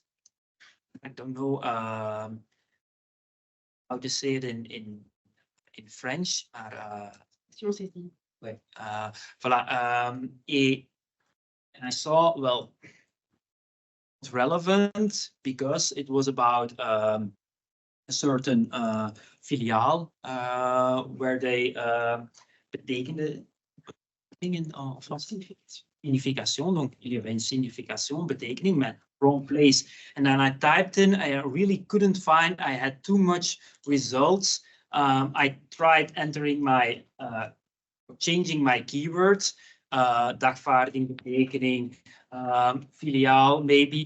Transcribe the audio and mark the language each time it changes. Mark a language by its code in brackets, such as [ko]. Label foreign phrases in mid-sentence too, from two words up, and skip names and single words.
[en] I don't know how to say it in French, maar wait, voilà. And I saw, well, it's relevant because it was about a certain filiaal where they [nl] betekende dingen [en] signification. Donc, [nl] jullie hebben een signification, betekening met [en] wrong place. And then I typed in, I really couldn't find, I had too much results. I tried entering my, changing my keywords, [nl] dagvaarding, betekening, filiaal, [en] maybe.